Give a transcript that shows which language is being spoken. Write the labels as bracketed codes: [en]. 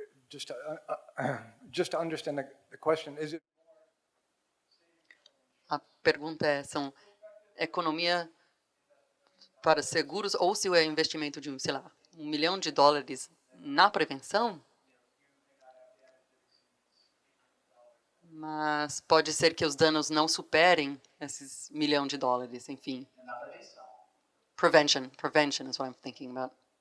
[en] Just to understand the question, is it... [pt] A pergunta é, são economia para seguros ou se é investimento de, sei lá, $1 milhão na prevenção? Mas pode ser que os danos não superem esses $1 milhão, enfim. Na prevenção. [en] Prevention is what I'm thinking about.